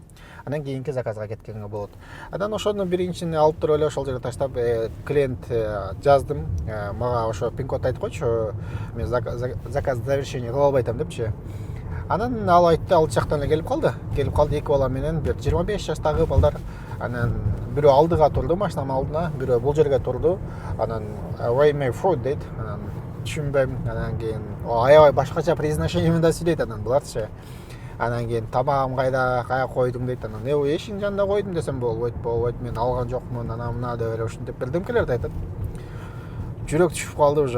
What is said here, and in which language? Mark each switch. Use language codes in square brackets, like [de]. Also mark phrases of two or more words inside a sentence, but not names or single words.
[ky] Анан кийинки заказга кеткенге болот. Анан ошону биринчини алып туруп эле ошол жерге таштап, клиент жаздым. Мага ошо пин-код айтып койчу, мен [ru] заказ завершение [ky] кыла албайтам депчи. Анан ал айтты, ал жактан эле келип калды. Эки бала менен бир 25 жаштагы балдар. Анан бирөө алдыга турду, машинанын алдына, бирөө бул жерге турду. Анан [en] why my food [ky] дейт. Анан түшүнбөйм. Анан кийин аябай башкача произношение менен да сүйлөйт анан буларчы. Анан кийин тамагым кайда, кая койдуң дейт. Анан эшиктин жанында койдум десем болбойт, мен алган жокмун, анан мына деп эле ушинтип бирдемкелерди айтат. Жүрөк түшүп калды уже.